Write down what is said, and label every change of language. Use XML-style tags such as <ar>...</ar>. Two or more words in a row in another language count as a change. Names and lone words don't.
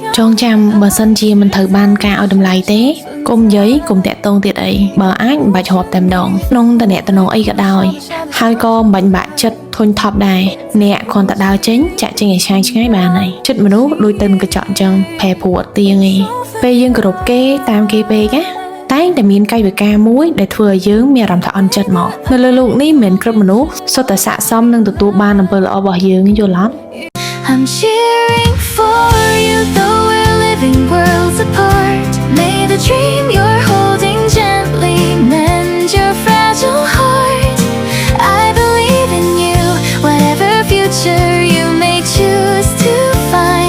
<km>ងចាំបើសិនជាមិនត្រូវបានការឲ្យតម្លៃទេកុំនិយាយកុំតាក់ទងទៀតអីបើអាចមិនបាច់រាប់តែម្ដងក្នុងតំណែងអីក៏ដោយហើយក៏មិនបាច់បាក់ចិត្តធុញថប់ដែរអ្នកគ្រាន់តែដើរចេញចាក់ចេញឲ្យឆ្ងាយបានហើយចិត្តមនុស្សដូចទៅនឹងកញ្ចក់អញ្ចឹងប្រែប្រួលអត់ទៀងឯងពេលយើងគោរពគេតាមគេពេកណាតែងតែមានកាយវិការមួយដែលធ្វើឲ្យយើងមានអារម្មណ៍ថាអន់ចិត្តមកនៅលើលោកនេះមិនមែនគ្រប់មនុស្សសុទ្ធតែស័ក្តិសមនឹងទទួលបានអំពើល្អរបស់យើងយល់អត់</km> <en>I'm cheering for you though we're living worlds apart. May the dream you're holding gently mend your fragile heart. I believe in you, whatever future you may choose to find.</en>